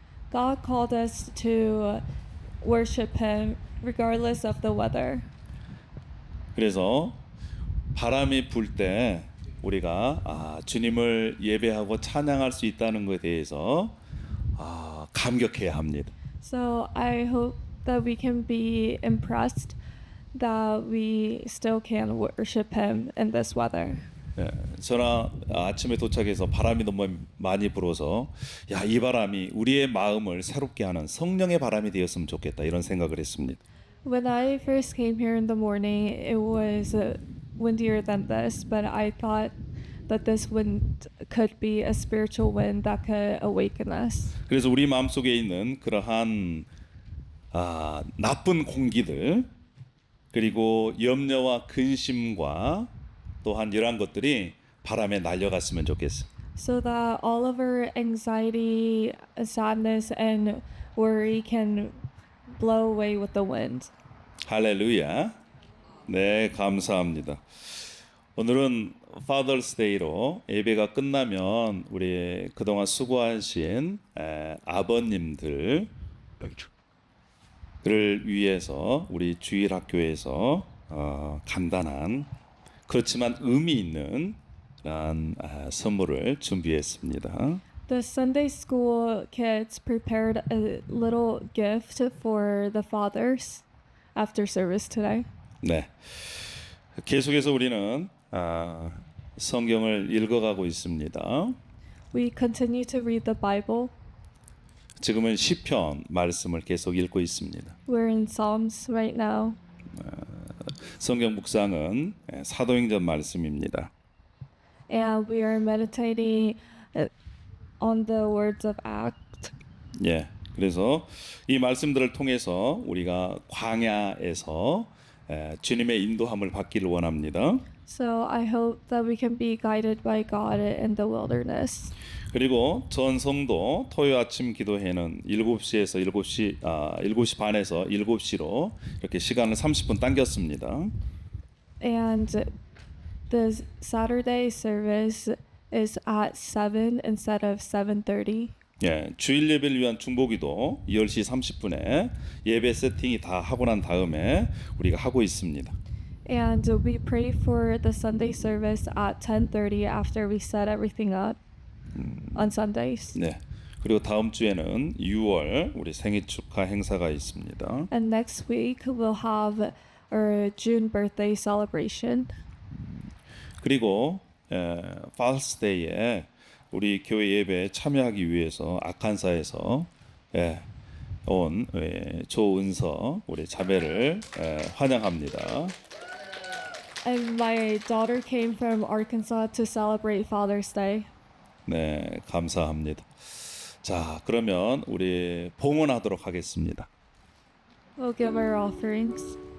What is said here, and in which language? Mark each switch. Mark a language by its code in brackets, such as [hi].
[en] God called us to worship Him regardless of the weather. [ko] 그래서 바람이 불 때 우리가 주님을 예배하고 찬양할 수 있다는 것에 대해서 감격해야 합니다. [en] So I hope that we can be impressed that we still can worship Him in this weather. [ko] 예, 저나 아침에 도착해서 바람이 너무 많이 불어서 이 바람이 우리의 마음을 새롭게 하는 성령의 바람이 되었으면 좋겠다 이런 생각을 했습니다. [en] When I first came here in the morning, it was windier than this, but I thought that this wind could be a spiritual wind that could awaken us. [ko] 그래서 우리 마음속에 있는 그러한 나쁜 공기들 그리고 염려와 근심과 또한 이러한 것들이 바람에 날려갔으면 좋겠어요. [en] So that all of our anxiety, sadness, and worry can blow away with the wind. [ko] 할렐루야. 네, 감사합니다. 오늘은 Father's Day로 예배가 끝나면 우리 그동안 수고하신 아버님들을 위해서 우리 주일학교에서 간단한 그렇지만 의미 있는 그런 선물을 준비했습니다. [en] The Sunday school kids prepared a little gift for the fathers after service today. [ko] 네, 계속해서 우리는 성경을 읽어가고 있습니다. [en] We continue to read the Bible. [ko] 지금은 시편 말씀을 계속 읽고 있습니다. [en] We're in Psalms right now. [ko] 성경 묵상은 사도행전 말씀입니다. [en] And we are meditating on the words of Acts. [ko] 예, 그래서 이 말씀들을 통해서 우리가 광야에서 주님의 인도함을 받기를 원합니다. [en] So I hope that we can be guided by God in the wilderness. [ko] 그리고 전 성도 토요 아침 기도회는 7시에서 7시 반에서 7시로 이렇게 시간을 30분 당겼습니다. [en] And the Saturday service is at 7 instead of 7:30. [ko] 예, 주일 예배를 위한 중보기도 10시 30분에 예배 세팅이 다 하고 난 다음에 우리가 하고 있습니다. [en] And we pray for the Sunday service at 10:30 after we set everything up on Sundays. [ko] 네. 그리고 다음 주에는 6월 우리 생일 축하 행사가 있습니다. [en] And next week we'll have our June birthday celebration. [ko] 그리고 Father's Day에 우리 교회 예배에 참여하기 위해서 아칸사에서 온 조은서 우리 자매를 환영합니다. [en] And my daughter came from Arkansas to celebrate Father's Day. [ko] 네, 감사합니다. 자, 그러면 우리 봉헌하도록 하겠습니다. [en] We'll give our offerings.